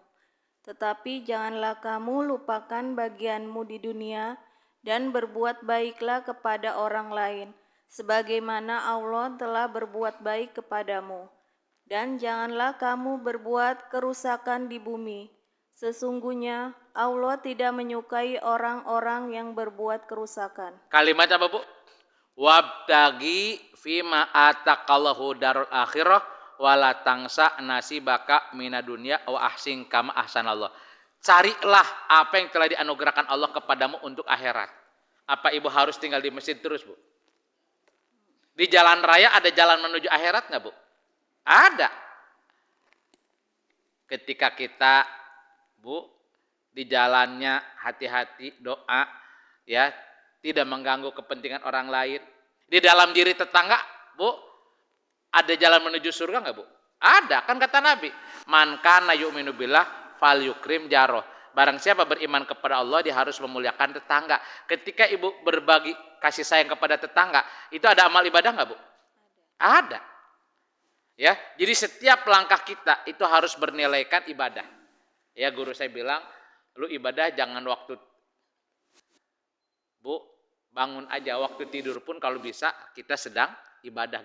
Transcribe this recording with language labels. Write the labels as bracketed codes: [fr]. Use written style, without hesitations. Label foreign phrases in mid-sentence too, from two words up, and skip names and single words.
[id] Tetapi janganlah kamu lupakan bagianmu di dunia dan berbuat baiklah kepada orang lain, sebagaimana Allah telah berbuat baik kepadamu. Dan janganlah kamu berbuat kerusakan di bumi. Sesungguhnya Allah tidak menyukai orang-orang yang berbuat kerusakan. Kalimat apa, Bu? [ar] وابتغ فيما آتاك الله الدار الآخرة ولا تنس نصيبك من الدنيا وأحسن كما أحسن الله. [id] Carilah apa yang telah dianugerahkan Allah kepadamu untuk akhirat. Apa Ibu harus tinggal di masjid terus, Bu? Di jalan raya ada jalan menuju akhirat nggak, Bu? Ada. Ketika kita, Bu, di jalannya hati-hati, doa, ya, tidak mengganggu kepentingan orang lain. Di dalam diri tetangga, Bu, ada jalan menuju surga nggak, Bu? Ada, kan kata Nabi, [ar] من كان يؤمن بالله فليكرم جاره. [id] Barang siapa beriman kepada Allah, dia harus memuliakan tetangga. Ketika Ibu berbagi kasih sayang kepada tetangga, itu ada amal ibadah nggak, Bu? Ada. Ya, jadi setiap langkah kita itu harus bernilaikan ibadah. Ya, guru saya bilang, lu ibadah jangan waktu, Bu, bangun aja, waktu tidur pun kalau bisa kita sedang ibadah.